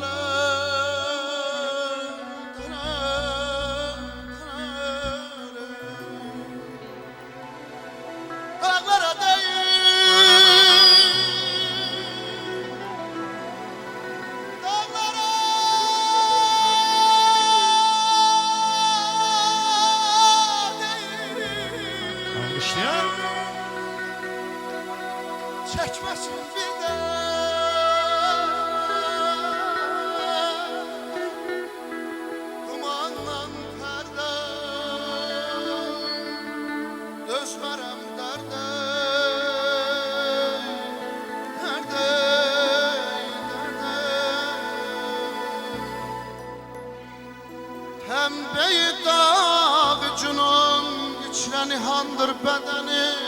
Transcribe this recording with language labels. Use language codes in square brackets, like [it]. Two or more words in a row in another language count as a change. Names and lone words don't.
[tr] teler, dağlara değil, dağlara değil. Alkışlayan. Çekmesin bir de dumanla perde, [az] dözmərəm dərdə, dərdə, dərdə. Pembeyi dağ cunun içrə nihandır bədəni.